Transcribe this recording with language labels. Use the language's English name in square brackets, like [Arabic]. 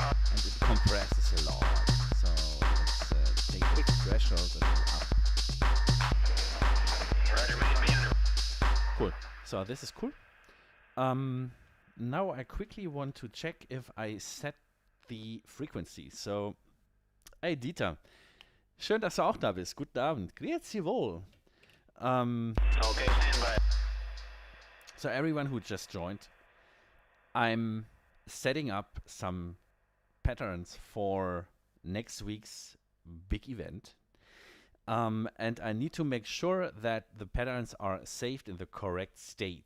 [English] And it compresses a lot, so let's take the threshold a little up. Roger, mate, me. Cool. So this is cool. Now I quickly want to check if I set the frequency. [German] So, hey Dieter, schön, dass du auch da bist. Guten Abend. Grüezi wohl. [English] Okay, stand by. So everyone who just joined, I'm setting up some patterns for next week's big event. And I need to make sure that the patterns are saved in the correct state.